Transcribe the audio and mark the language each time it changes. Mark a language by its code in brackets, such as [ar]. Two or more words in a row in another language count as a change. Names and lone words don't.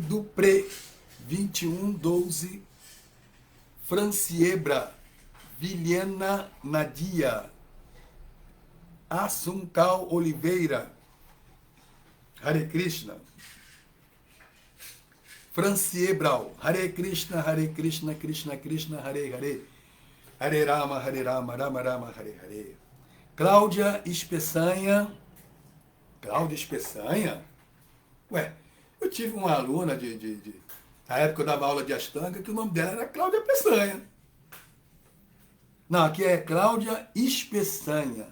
[pt] Dupré, 2112, Franciebra, Vilhena Nadia, Assuncal Oliveira, [sa] Hare Krishna, Franciebral, Hare Krishna, Krishna Krishna, Hare Hare, Hare Rama, Rama Rama, Hare Hare. [pt] Cláudia Espeçanha, Ué, eu tive uma aluna na época eu dava aula de Ashtanga, que o nome dela era Cláudia Peçanha. Não, aqui é Cláudia Espeçanha.